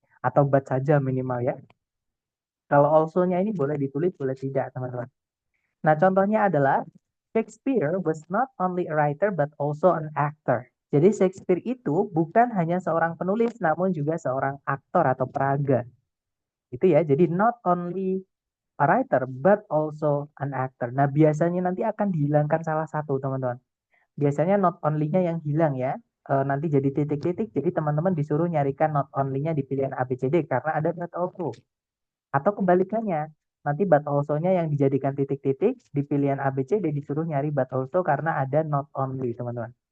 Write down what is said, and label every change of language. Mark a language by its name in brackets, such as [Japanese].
[Indonesian] Atau but saja minimal ya. Kalau also-nya ini boleh ditulis, boleh tidak teman-teman. Nah, contohnya adalah [English] Shakespeare was not only a writer but also an actor. [Indonesian] Jadi Shakespeare itu bukan hanya seorang penulis, namun juga seorang aktor atau peraga. Itu ya, jadi [English] not only a writer but also an actor. [Indonesian] Nah, biasanya nanti akan dihilangkan salah satu, teman-teman. Biasanya not only-nya yang hilang ya. Nanti jadi titik-titik, jadi teman-teman disuruh nyarikan not only-nya di pilihan A, B, C, D karena ada but also. Atau kebalikannya, nanti but also-nya yang dijadikan titik-titik di pilihan A, B, C, D disuruh nyari but also karena ada not only, teman-teman.